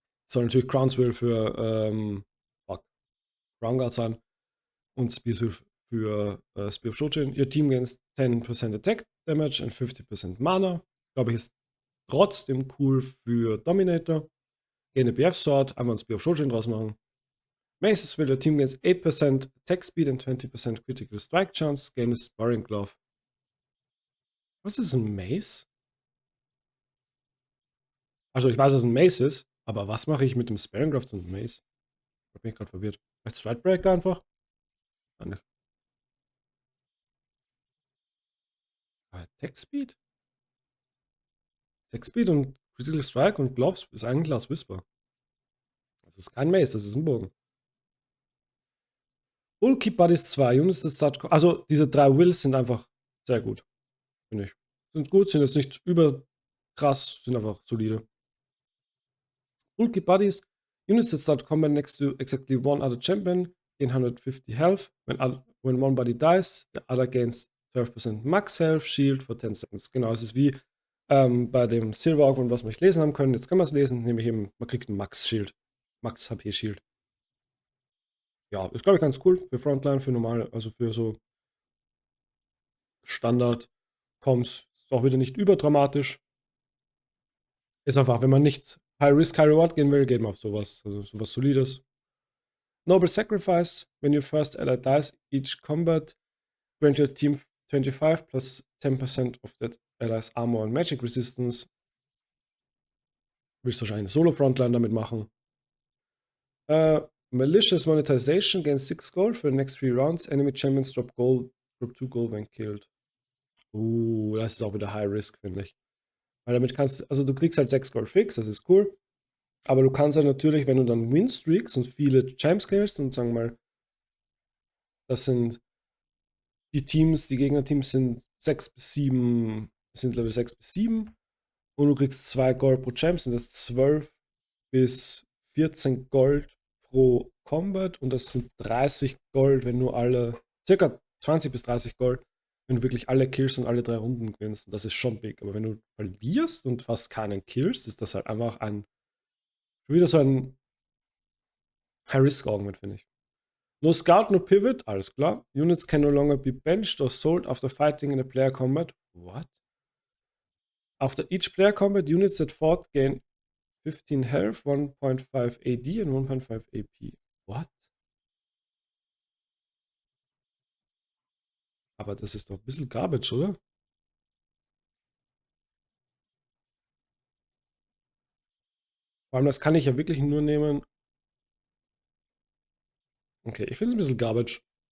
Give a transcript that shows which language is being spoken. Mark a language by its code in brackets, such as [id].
[de] Soll natürlich Crown's Will für Crown Guard sein. Und Spears Will für Spear of Shojin. [en] Your team gains 10% Attack Damage and 50% Mana. [de] Glaube ich, ist trotzdem cool für Dominator. [en] Gain a BF Sword. [de] Einmal ein Spear of Shojin draus machen. [en] Maces will your team gains 8% attack speed and 20% critical strike chance. Gain a sparring glove. [de] Was ist ein Mace? Also ich weiß, was ein Mace ist, aber was mache ich mit dem Sparring Glove und dem Mace? Da bin ich gerade verwirrt. Vielleicht Stridebreaker einfach? Nein, nicht. Attack Speed? Attack Speed und Critical Strike und Gloves ist eigentlich Last Whisper. Das ist kein Mace, das ist ein Bogen. Bulky Buddies 2, Units des Start. Also diese 3 Wills sind einfach sehr gut. Finde ich. Sind gut, sind jetzt nicht über krass, sind einfach solide. [en] Bulky Buddies, units that start combat next to exactly one other champion gain 150 health. When one body dies, the other gains 12% max health, shield for 10 seconds. [de] Genau, es ist wie bei dem Silver Augment, was wir nicht lesen haben können. Jetzt können wir es lesen, nämlich eben, man kriegt ein Max Shield. Max HP Shield. Ja, ist glaube ich ganz cool für Frontline, für normal, also für so Standard-Coms. Ist auch wieder nicht überdramatisch. Ist einfach, wenn man nicht High Risk, High Reward gehen will, geht man auf sowas. Also sowas Solides. Noble Sacrifice. [en] When your first ally dies, each combat grant your team 25 plus 10% of that ally's armor and magic resistance. [de] Willst du wahrscheinlich eine Solo-Frontline damit machen. [en] Malicious Monetization gains 6 gold for the next 3 rounds. Enemy champions drop 2 gold when killed. [de] Das ist auch wieder High Risk, finde ich. Weil damit kannst du, also du kriegst halt 6 Gold fix, das ist cool. Aber du kannst halt natürlich, wenn du dann Win-Streaks und viele Champs killst und sagen wir mal, das sind die Teams, die Gegnerteams sind 6 bis 7, sind Level 6 bis 7 und du kriegst 2 Gold pro Champ, sind das 12 bis 14 Gold pro Combat und das sind 30 Gold, wenn du alle, circa 20 bis 30 Gold, wenn du wirklich alle Kills und alle 3 Runden gewinnst. Und das ist schon big. Aber wenn du verlierst und fast keinen killst, ist das halt einfach wieder so ein High-Risk-Augment, finde ich. No Scout, no Pivot, alles klar. Units can no longer be benched or sold after fighting in a player combat. [en] What? After each player combat, units that fought gain 15 health, 1.5 AD and 1.5 AP. What? [de] Aber das ist doch ein bisschen Garbage, oder? Vor allem, das kann ich ja wirklich nur nehmen. Okay, ich finde es ein bisschen Garbage.